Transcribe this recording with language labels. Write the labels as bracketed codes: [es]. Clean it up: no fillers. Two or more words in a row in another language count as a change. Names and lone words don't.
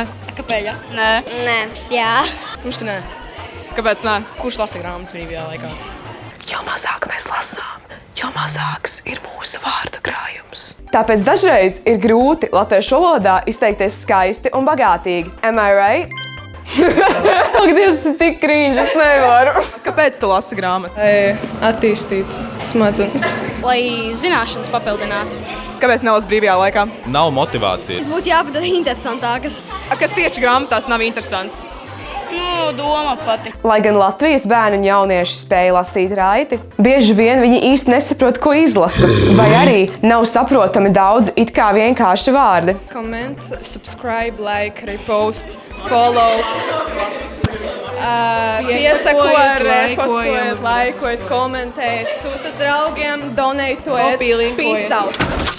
[lv] Kāpēc? Nē. Nē. Jā. Protams, ka nē. Kāpēc nē? Kurš lasa grāmatas brīvajā laikā? Jo mazāk mēs lasām, jo mazāks ir mūsu vārdu krājums. Tāpēc dažreiz ir grūti latviešu valodā izteikties skaisti un bagātīgi. [en] Am I right? [lv] Ak, Dievs, tas ir tik krīņš, es nevaru. Kāpēc tu lasi grāmatas? Lai attīstītu smadzenes. Lai zināšanas papildinātu. Kāpēc nelasi brīvajā laikā? Nav motivācijas. Būtu jāpadara interesantākas. Kas tieši grāmatās nav interesants? Doma pati. Lai gan Latvijas bērni un jaunieši spēja lasīt raiti, bieži vien viņi īsti nesaprot, ko izlasa, vai arī nav saprotami daudz it kā vienkārši vārdi. [en] Comment, subscribe, like, repost, follow. [lv] Piesakojiet, repostojiet, laikojiet, komentējiet, sūtat draugiem, donētojiet. [en] Peace out!